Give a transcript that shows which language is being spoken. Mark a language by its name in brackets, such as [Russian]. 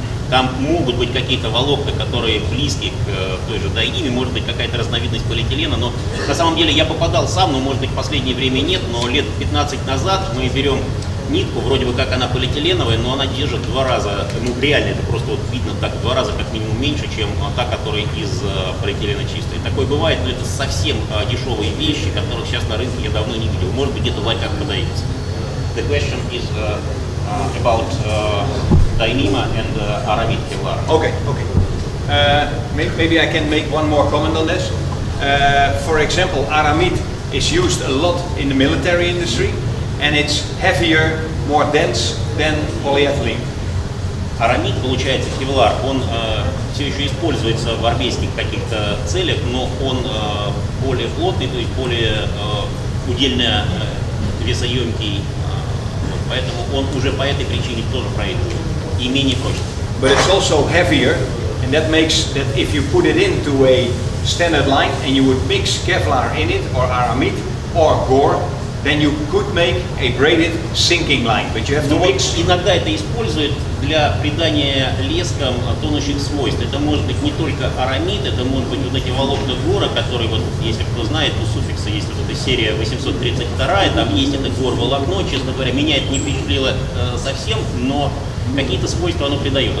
[Russian] Там могут быть какие-то волокна, которые близки к той же дайниме, может быть какая-то разновидность полиэтилена, но на самом деле я попадал сам, но может быть в последнее время нет, но лет 15 назад мы берем нитку, вроде бы как она полиэтиленовая, но она держит в 2 раза, ну реально это просто вот видно так, в 2 раза как минимум меньше, чем та, которая из полиэтилена чистой. Такое бывает, но это совсем дешевые вещи, которых сейчас на рынке я давно не видел. Может быть где-то в ларьках продается. [English] The question is about Dyneema and Aramid Kevlar. Okay, okay. Maybe I can make one more comment on this. For example, Aramid is used a lot in the military industry, and it's heavier, more dense than polyethylene. [Russian] Арамид, получается, кевлар, он все еще используется в армейских каких-то целях, но он более плотный, то есть более удельно весоемкий, поэтому он уже по этой причине тоже проигрывает и менее прочный. [English] But it's also heavier, and that makes that if you put it into a standard line and you would mix Kevlar in it, or Aramid, or Gore, then you could make a braided sinking line, but you have to mix. [Russian] Иногда это используют для придания лескам тонущих свойств. Это может быть не только арамид, это может быть вот эти волокна гора, которые, вот, если кто знает, у суффикса есть вот эта серия 832, там есть это гор-волокно, честно говоря, меня это не впечатлило совсем, но какие-то свойства оно придает.